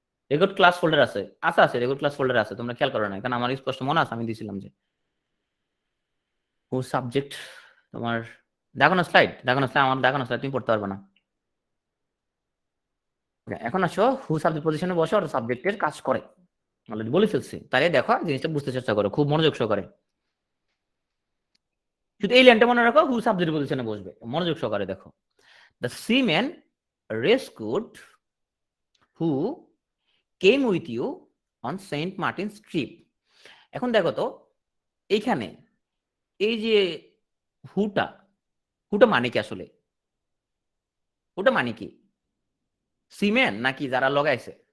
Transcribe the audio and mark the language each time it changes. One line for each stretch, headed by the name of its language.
Bangla: Record class folder আছে, আচ্ছা আছে, রেকর্ড ক্লাস ফোল্ডার আছে, তোমরা খেয়াল করো না, কারণ আমার স্পষ্ট মনে আছে আমি দিছিলাম যে হু সাবজেক্ট, তোমার দেখো না স্লাইড, দেখো না স্লাইড, আমার দেখো না স্লাইড, তুমি পড়তে পারবে না। এখন আসো, হু সাবজেক্ট পজিশনে বসে আর সাবজেক্টের কাজ করে, অলরেডি বলে ফেলছি, তাহলে দেখো জিনিসটা বুঝতে চেষ্টা করো, খুব মনোযোগ সহকারে, শুধু এই লাইনটা মনে রাখো, হু সাবজেক্ট পজিশনে বসবে, মনোযোগ সহকারে দেখো।
English: The seaman rescued who came with you on Saint Martin's trip.
Bangla: এখন দেখো তো এইখানে এই যে হুটা, হুটা মানে কি আসলে, হুটা মানে কি, সিমেন নাকি যারা লগাইছে,